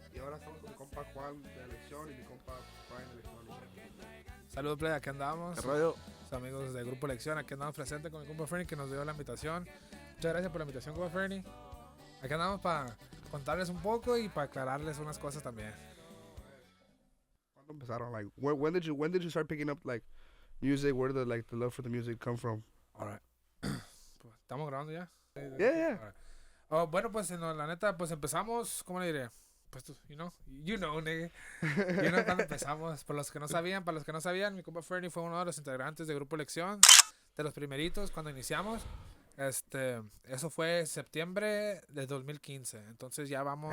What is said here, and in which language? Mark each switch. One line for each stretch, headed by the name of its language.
Spanish: Y ahora estamos con mi compa Juan de Elección y mi compa Juan de Elección. Saludos, play, aquí andamos. ¿Qué rollo? Los amigos de Grupo ELEXION, aquí andamos presentes con mi compa Fernie que nos dio la invitación. Muchas gracias por la invitación, compa Fernie. Aquí andamos para contarles un poco y para aclararles unas cosas también. ¿Cuándo empezaron?
English: Like, when did you start picking up like music? Where did the love for the music come from?
Spanish: Alright. ¿Estamos grabando ya?
English: Yeah. Alright.
Spanish: Oh, bueno, pues la neta, pues empezamos, ¿cómo le diré? Pues tú,
English: you know, nigga. You know
Spanish: cuando empezamos. Para los que no sabían, mi compa Fernie fue uno de los integrantes de Grupo ELEXION, de los primeritos cuando iniciamos. Eso fue septiembre de 2015. Entonces ya vamos.